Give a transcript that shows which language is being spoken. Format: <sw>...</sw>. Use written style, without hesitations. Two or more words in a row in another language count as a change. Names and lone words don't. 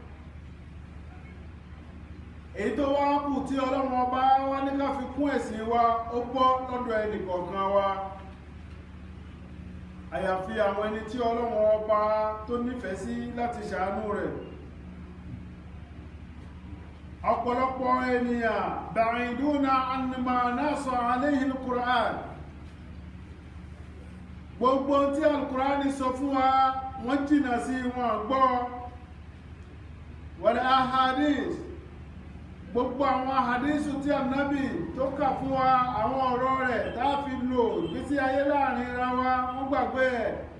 <yo>Èyí tó wá kù tí Ọlọ́run ọba wá ní ká fi kún ẹ̀sìn wa ó pọ̀ lọ́dọ̀ ẹnì kọ̀ọ̀kan wa, àyàfi àwọn ẹni tí Ọlọ́run ọba tó nífẹ̀ẹ́ sí láti ṣàánú rẹ̀. Ọ̀pọ̀lọpọ̀ ènìyàn</yo> <ar>بعيدون عن ما نص عليه القرآن.</ar> <yo>Gbogbo tí al-Qur'an sọ fún wa wọ́n jìnà sí, wọn gbọ́.</yo> <ar>والأحاديث,</ar> <yo>gbogbo àwọn ahadithu tí Ànábì tó kà fún wa, àwọn ọ̀rọ̀ rẹ̀ tá fi lò ìgbésí ayé láàrin ra wa, wọ́n gbàgbé ẹ̀.</yo>